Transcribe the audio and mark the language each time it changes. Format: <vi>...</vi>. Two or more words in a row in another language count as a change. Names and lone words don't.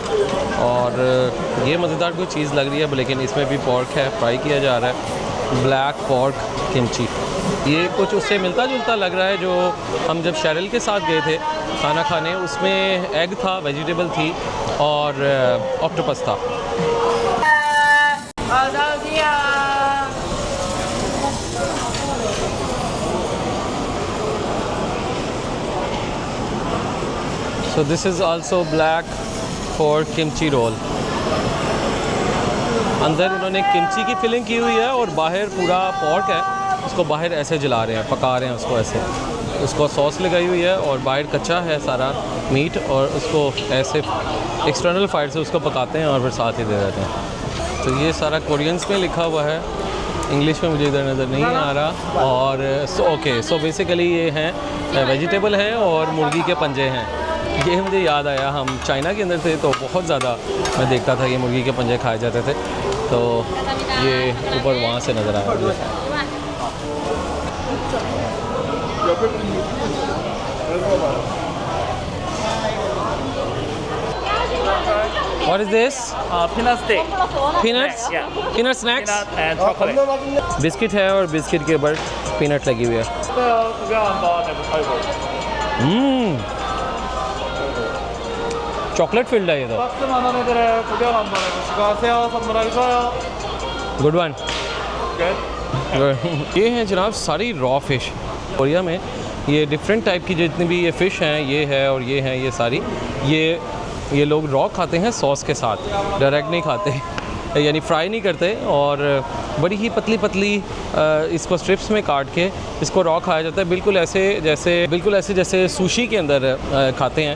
<hi>और ये मज़ेदार कोई चीज़ लग रही है, लेकिन इसमें भी पोर्क है, फ्राई किया जा रहा है,</hi> <en>black pork</en> <hi>किमची। ये कुछ उससे मिलता जुलता लग रहा है जो हम जब शेरिल के साथ गए थे खाना खाने, उसमें एग था, वेजिटेबल थी और ऑक्टोपस था।</hi> <en>So this is also black for kimchi roll.</en> <hi>अंदर उन्होंने किमची की फिलिंग की हुई है और बाहर पूरा पोर्क है, उसको बाहर ऐसे जला रहे हैं, पका रहे हैं उसको ऐसे। उसको सॉस लगाई हुई है और बाहर कच्चा है सारा मीट और उसको ऐसे</hi> <en>external fire</en> <hi>से उसको पकाते हैं और फिर साथ ही दे देते हैं। तो ये सारा कोरियंस में लिखा हुआ है, इंग्लिश में मुझे इधर नज़र नहीं आ रहा। और</hi> <en>okay so basically</en> <hi>ये हैं वेजिटेबल हैं और मुर्गी के पंजे हैं। ये मुझे याद आया, हम चाइना के अंदर थे तो बहुत ज़्यादा मैं देखता था ये मुर्गी के पंजे खाए जाते थे, तो ये ऊपर वहाँ से नज़र आया मुझे।</hi> <en>What is this? Peanut steak. Peanuts? Yeah. Peanut snacks? Peanut and chocolate.</en> <hi>बिस्किट है और बिस्किट के ऊपर पीनट लगी हुई है।</hi> <ko>구경 한번 해보시고.</ko> <en>chocolate filled</en> <hi>है ये तो।</hi> <ko>박스 만원 애들을 구경 한번 해보시고 하세요. 선물하기 좋아요.</ko> <en>good one. Good.</en> <hi>ये हैं जनाब सारी</hi> <en>raw fish.</en> <hi>कोरिया में ये</hi> <en>different type</en> <hi>की जितनी भी ये फ़िश हैं, ये है और ये हैं, ये सारी ये लोग रॉ खाते हैं सॉस के साथ, डायरेक्ट नहीं खाते, यानी फ्राई नहीं करते। और बड़ी ही पतली पतली इसको स्ट्रिप्स में काट के इसको रॉ खाया जाता है, बिल्कुल ऐसे जैसे सुशी के अंदर खाते हैं।</hi>